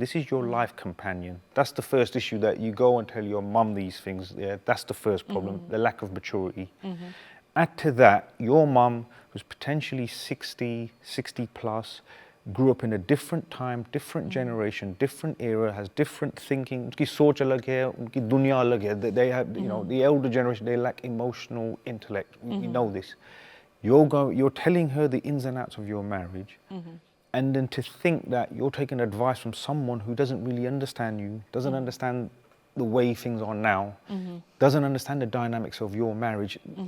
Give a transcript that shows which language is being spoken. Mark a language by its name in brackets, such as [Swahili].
[English] This is your life companion. That's the first issue, that you go and tell your mum these things. Yeah, that's the first problem, the lack of maturity. Add to that, your mum, who's potentially 60 plus, grew up in a different time, different generation, different era, has different thinking. [Hindi] उनकी सोच अलग है, उनकी दुनिया अलग है. [English] They have, the elder generation, they lack emotional intellect. You know this. You're telling her the ins and outs of your marriage, and then to think that you're taking advice from someone who doesn't really understand you, doesn't understand the way things are now, doesn't understand the dynamics of your marriage.